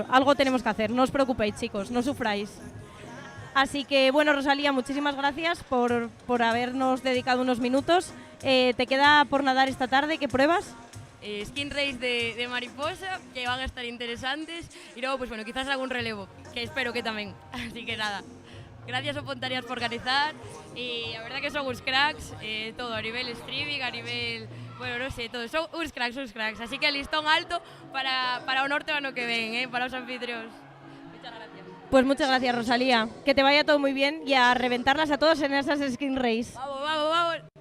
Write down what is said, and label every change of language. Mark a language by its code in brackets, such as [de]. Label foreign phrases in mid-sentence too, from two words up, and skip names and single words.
[es] Algo tenemos que hacer, no os preocupéis chicos, no sufráis. Así que bueno, Rosalía, muchísimas gracias por habernos dedicado unos minutos. ¿Te queda por nadar esta tarde? ¿Qué pruebas? Skin race de mariposa, que van a estar interesantes, y luego, pues bueno, quizás algún relevo, que espero que también. Así que nada, gracias a Pontarías por organizar, y la verdad que son uns cracks, todo, a nivel streaming, a nivel, bueno, no sé, todo, son uns cracks, así que listón alto [gl] para o norte o ano que ven, para os anfitrións. [es] Muchas gracias. Pues muchas gracias, Rosalía, que te vaya todo muy bien y a reventarlas a todos en esas skin race. Vamos, vamos, vamos.